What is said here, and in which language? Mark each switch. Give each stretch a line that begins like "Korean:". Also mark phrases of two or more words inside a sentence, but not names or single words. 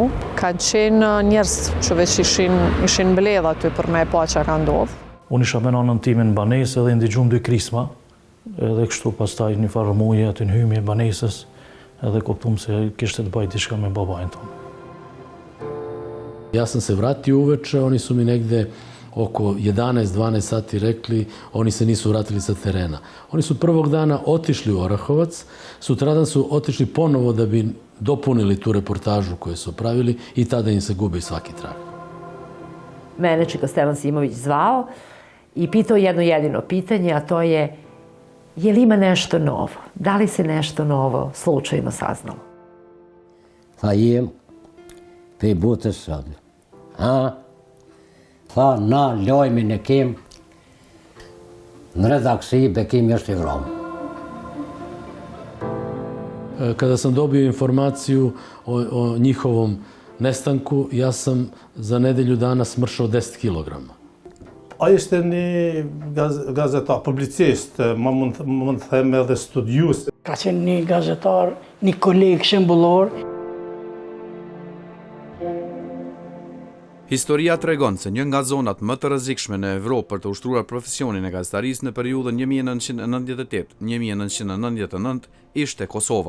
Albanian: Kanë qenë njerëz që veç ishin mbledh aty për me pa që ka ndodhë. Unë isha me nanën time në banesë edhe ndigjum dy krisma, edhe kështu pastaj një farë muje aty në hymje banesës, edhe kuptum se kishte të bajt diçka me babajnë tonë.
Serbian: Ja sam se vratio uveče, oni su mi negde oko 11-12 sati rekli, oni se nisu vratili sa terena. Oni su prvog dana otišli u Orahovac, sutradan su otišli ponovo da bi dopunili tu reportažu koju su pravili i tada im se gubi svaki trag. Mene Čika Stevan Simović zvao i pitao jedno jedino pitanje, a to je li ima nešto novo? Da li se nešto novo slučajno saznalo?
Albanian: Tha jem, pe butës sad. Tha, na lojmin e kem, në redaksi Bekimi është i vromë.
Serbian: Kada sam dobio informaciju o njihovom nestanku, ja sam za nedelju dana smršao 10 kilograma.
Albanian: Ai ishte një gazetar, publicist, më mund të them edhe studius. Ka qenë një gazetar, një koleg shembullor. Historia tregon se një nga zonat më të rrezikshme në Evropë për të ushtruar profesionin e gazetarisë në periudhën 1998-1999 ishte Kosova.